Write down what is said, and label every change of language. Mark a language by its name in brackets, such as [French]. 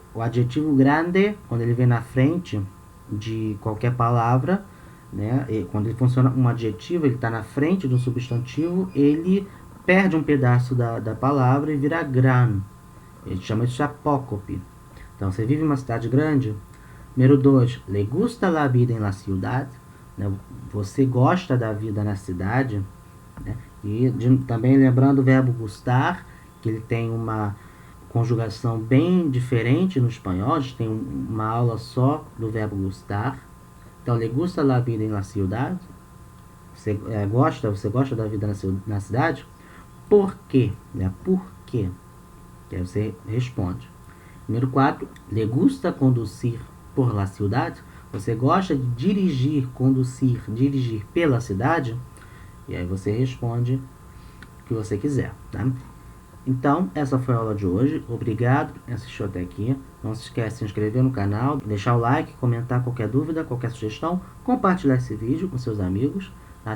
[Portuguese] O adjetivo grande, quando ele vem na frente de qualquer palavra, né? E quando ele funciona um adjetivo, ele está na frente do substantivo, ele perde um pedaço da palavra e vira gran. Ele chama de apócope. Então, você vive em uma cidade grande? Número 2. [Spanish] Le gusta la vida en la ciudad? [Portuguese] Né? Você gosta da vida na cidade? Né? E também lembrando o verbo gustar, que ele tem uma conjugação bem diferente no espanhol. A gente tem uma aula só do verbo gustar. [Spanish] Então, le gusta la vida en la ciudad? [Portuguese] Você gosta da vida na cidade? Por quê? Né? Por quê? Que aí você responde. Número 4. [Spanish] Le gusta conducir por la ciudad? [Portuguese] Você gosta de dirigir pela cidade? E aí você responde o que você quiser, tá? Então, essa foi a aula de hoje. Obrigado por assistir até aqui. Não se esqueça de se inscrever no canal, deixar o like, comentar qualquer dúvida, qualquer sugestão, compartilhar esse vídeo com seus amigos. Tá?